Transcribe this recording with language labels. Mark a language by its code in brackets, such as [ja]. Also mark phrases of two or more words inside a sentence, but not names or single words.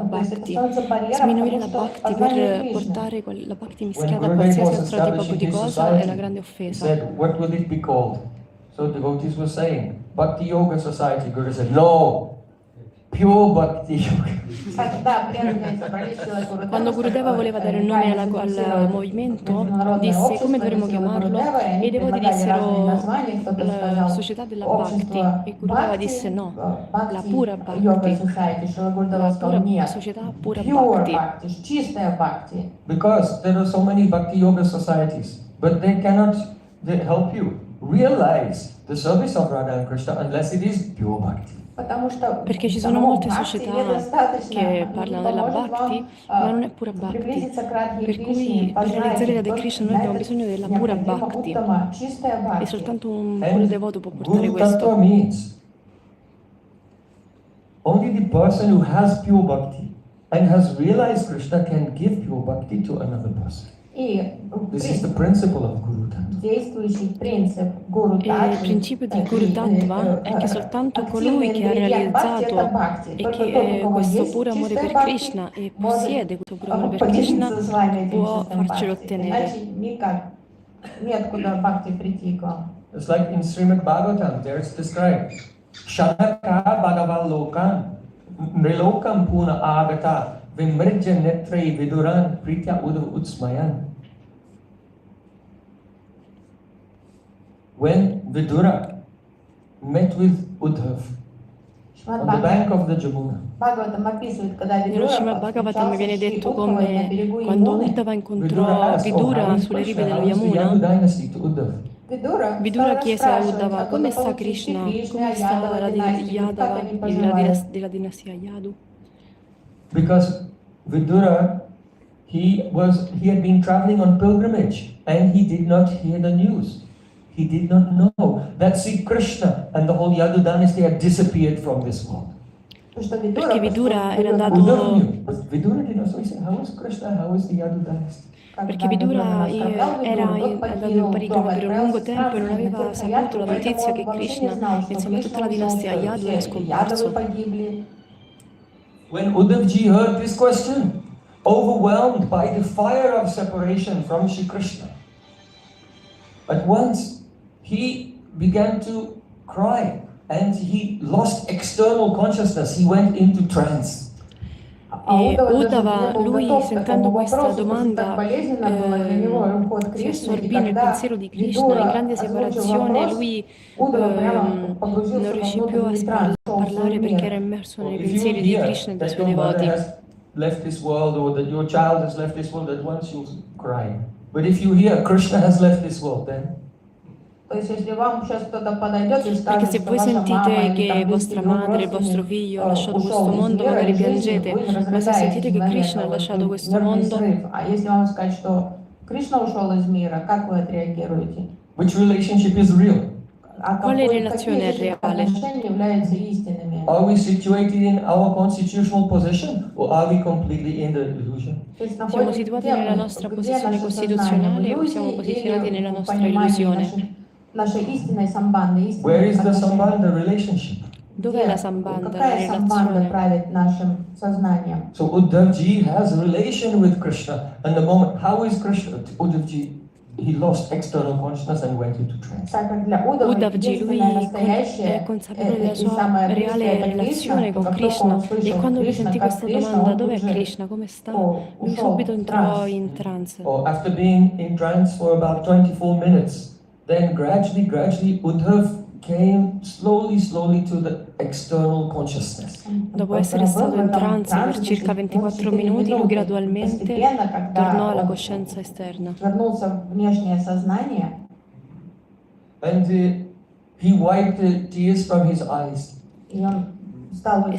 [ru] то есть это bhakti, становится барьером, [it] sminuire [ru] потому [it] la [ru] что bhakti познание [it] per [ru] Кришны. [it] portare la bhakti [en] When [it] mischiata a Gurudev qualsiasi [en] was [it] altro tipo [en] establishing [it] di [en] his [it] cosa è una [en] society, [it] grande [en] he [it] offesa. [en] said, what will it be called? So devotees were saying, Bhakti Yoga Society. Guru said, no, pure Bhakti Yoga. [ru] Да, преданные собрались в Шрила Гурудева, [it] Quando Gurudeva voleva dare il nome al movimento, disse come dovremmo chiamarlo e i devoti dissero la società della Bhakti e Gurudeva disse no, la pura Bhakti, la pura società pura Bhakti. [ru] чистая Бхакти. [en] Because there are so many Bhakti Yoga societies, but they cannot help you realize the service of Radha and Krishna unless it is pure Bhakti. [ru] Потому что [it] Perché ci sono [ru] самого [it] molte [ru] Бхакти [it] società [ru] недостаточно, [it] che parlano della [ru] поможет [it] Bhakti, [ru] вам, [it] ma non è pura Bhakti. [ru] приблизиться к Радхе [it] Per [ru] Кришне, [it] cui per [ru] познать [it] realizzare [ru] их. [it] Radha Krishna noi [ru] Только [it] abbiamo [ru] для [it] bisogno [ru] этого [it] della pura [ru] необходима [it] Bhakti [ru] уттама, чистая [it] e [ru] Бхакти. [it] soltanto un puro devoto può portare [en] Guru Tattva [it] questo. [en] means only the person who has pure Bhakti and has realized Krishna can give pure Bhakti to another person. [ru] И [en] This is the principle of Guru Tattva. [ru] действующий принцип Гуру [it] E il principio di Guru Tattva è che soltanto colui che ha realizzato e che è questo puro amore per Krishna e possiede questo puro amore per Krishna può farcelo ottenere. [ru] Неоткуда Бхакти прийти к вам. [en] It's like in Srimad Bhagavatam, there it's described. [sa] Shanaka Bhagavalokan Nrilokam Puna Agata Vimrija Netre Viduran Pritya Udav Utsmayan. [en] When Vidura met with Uddhav on the bank of the Jamuna, [ru] Бхагаватам описывает, когда [it] Nello Srimad Bhagavatam viene detto come quando Uddhava incontrò Vidura sulle rive dello Yamuna, [en] dynasty to Uddhav. [it] Vidura chiese a Uddhava come sta Krishna, come sta la Yadava della dinastia Yadu. [en] Because Vidura, he had been traveling on pilgrimage and he did not hear the news. He did not know that Sri Krishna and the whole Yadu dynasty had disappeared from this world. [it] Perché Vidura era [en] Uddhav [it] andato, [en] knew, but Vidura did not. So he said, how is Krishna? How is the Yadu dynasty? [it] perché Vidura era andato in parigine per un lungo tempo e non aveva saputo la notizia che Krishna, insieme a tutta la dinastia Yadu, era scomparso. [en] When Uddhavji heard this question, overwhelmed by the fire of separation from Shri Krishna, at once he began to cry and he lost external consciousness. He went into trance. [it] E Uddhava, lui sentendo questa domanda, si assorbì nel pensiero di Krishna, in grande separazione, lui non riuscì più a parlare perché era immerso nei pensieri di Krishna e dei suoi devoti. [en] left this world or that your child has left this world, at once you'll cry. But if you hear Krishna has left this world, then [ru] То есть, если вам сейчас кто-то подойдет и [it] Perché [ru] скажет, [it] se [ru] что [it] voi [ru] ваша мама [it] sentite [ru] или [it] che [ru] там [it] vostra [ru] близкий друг, [it] madre, il vostro [ru] родственник [it] figlio ha lasciato questo [ru] ушел из [it] mondo, [ru] мира, [it] magari [ru] из жизни, [it] piangete, [ru] вы не [it] ma se [ru] разрыдаетесь [it] sentite che Krishna ha [ru] мгновенно, [it] lasciato [ru] вот, [it] questo [ru] нервный [it] mondo, [ru] срыв. А если вам сказать, что Кришна ушел из мира, как вы отреагируете? [en] which relationship is real? [ru] А [it] quale [ru] какие [it] relazione è [ru] из этих [it] reale? [ru] отношений являются истинными? [en] Are we situated in our constitutional position or are we completely in the illusion? [ru] То есть [it] Siamo situati nella nostra posizione costituzionale o siamo posizionati nella nostra illusione? [ru] Нашей истинной самбанды, [en] Where [ru] истинных [en] is the [ru] отношений. [en] sambandha relationship? [it] Dov'è la sambandha, la [ru] Какая самбанда [it] relazione? [ru] правит нашим сознанием? [en] So Uddhavji has a relation with Krishna, and the moment, how is Krishna? Uddhavji, he lost external consciousness and went into trance. [ru] Так как для Уддавы [it] Uddhavji, lui [ru] единственное [it] è [ru] настоящее [it] consapevole della [ru] и [it] sua [ru] самое близкое [it] reale [ru] это [it] relazione [ru] Кришна, [it] con [ru] как только [it] Krishna [ru] он [it] e [ru] услышал [it] quando lui [ru] Кришна [it] sentì [ru] как [it] questa [ru] Кришна, [it] domanda, [ru] он [it] dov'è [ru] тут же [it] Krishna, come sta? Lui [ru] ушел [it] subito [ru] в [it] entrò [ru] транс. [it] in trance. [en] Or after being in trance for about 24 minutes, then gradually Uddhav came slowly to the external consciousness. [it] Dopo essere stato in trance per circa 24 minuti, lui gradualmente tornò alla coscienza esterna. [ru] Вернулся в внешнее сознание, [en] And he wiped the tears from his eyes. [ru] и он стал [it] E